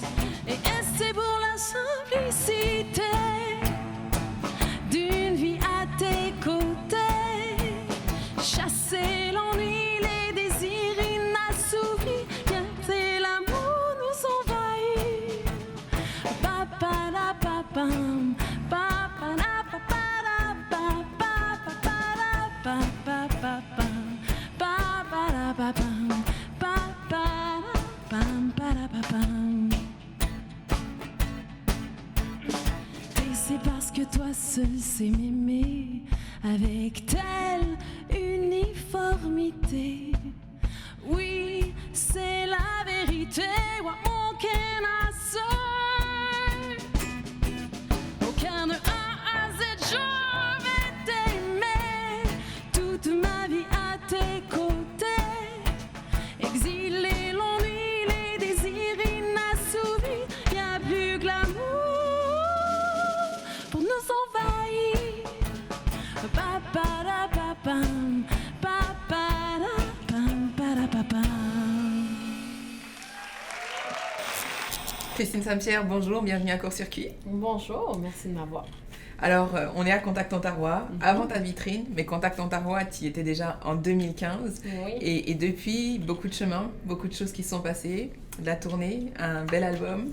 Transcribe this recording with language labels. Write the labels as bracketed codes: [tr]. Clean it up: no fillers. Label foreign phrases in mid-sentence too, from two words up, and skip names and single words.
[fr] Et S, c'est pour la simplicité d'une vie à tes côtés, chasser l'ennui, les désirs inassouvis, laisser l'amour nous envahir. Pa-pa-da-pa-pam, pa-pa-da-pa-pa-da-pa-pa-pa-pa-pa-pa-pam, pa-pa-da-pa-pam, pa-pa-da-pam, pa-da-pa-pam. Et c'est parce que toi seul sais m'aimer avec telle uniformité. Oui, c'est la vérité. [en] What more can I say? [fr] Aucun de A à Z, je vais t'aimer toute ma vie à tes côtés. Exiler l'ennui, les désirs inassouvis, y'a plus que l'amour pour nous envahir. Pa-pa-da-pa-pam, pa-pa-da-pam, pa-da-pa-pam. Christine Sampierre, bonjour, bienvenue à Court-Circuit. Bonjour, merci de m'avoir. Alors, on est à Contact Ontarois, avant ta vitrine, mais Contact Ontarois, tu y étais déjà en 2015. Oui. Et depuis, beaucoup de chemin, beaucoup de choses qui sont passées, de la tournée, un bel album.